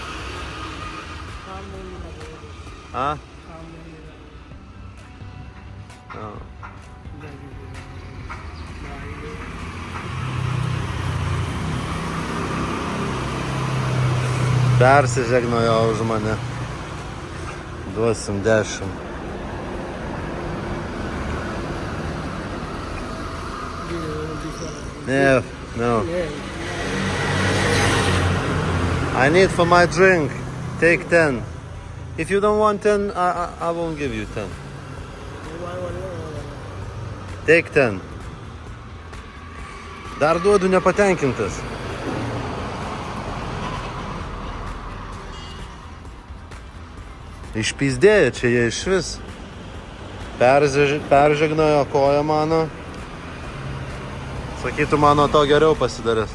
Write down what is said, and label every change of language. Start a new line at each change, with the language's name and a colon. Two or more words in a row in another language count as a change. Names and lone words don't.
Lithuanian: A? Persižegnojo už mane. Duosim 10.
English: Yeah, no. I need for my drink. Take 10. If you don't want 10, I won't give you 10. Take 10.
Lithuanian: Dar duodu nepatenkintas. Išpyzdėjo čia jie išvis. Peržegnojo koją mano. Sakytų, mano to geriau pasidarės.